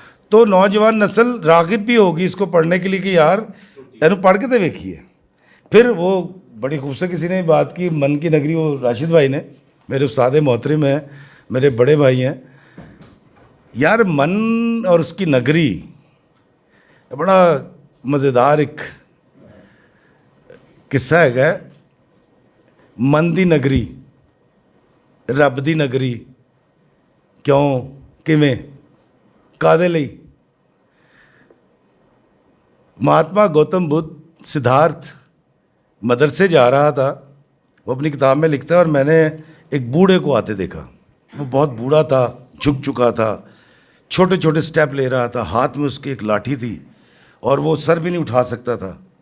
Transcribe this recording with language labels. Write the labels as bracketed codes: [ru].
[ur] تو نوجوان نسل راغب بھی ہوگی اس کو پڑھنے کے لیے کہ یار پڑھ کے تو دیکھیے. پھر وہ بڑی خوبصورت کسی نے بات کی، من کی نگری، وہ راشد بھائی نے، میرے استاد محترم ہیں، میرے بڑے بھائی ہیں. یار من اور اس کی نگری بڑا مزیدار ایک قصہ ہے [pa] من دی نگری رب دی نگری کیوں کیویں کادے لئی. [ur] مہاتما گوتم بدھ سدھارتھ مدرسے جا رہا تھا. وہ اپنی کتاب میں لکھتا ہے اور میں نے ایک بوڑھے کو آتے دیکھا. وہ بہت بوڑھا تھا, جھک چکا تھا, چھوٹے چھوٹے سٹیپ لے رہا تھا, ہاتھ میں اس کی ایک لاٹھی تھی اور وہ سر بھی نہیں اٹھا سکتا تھا.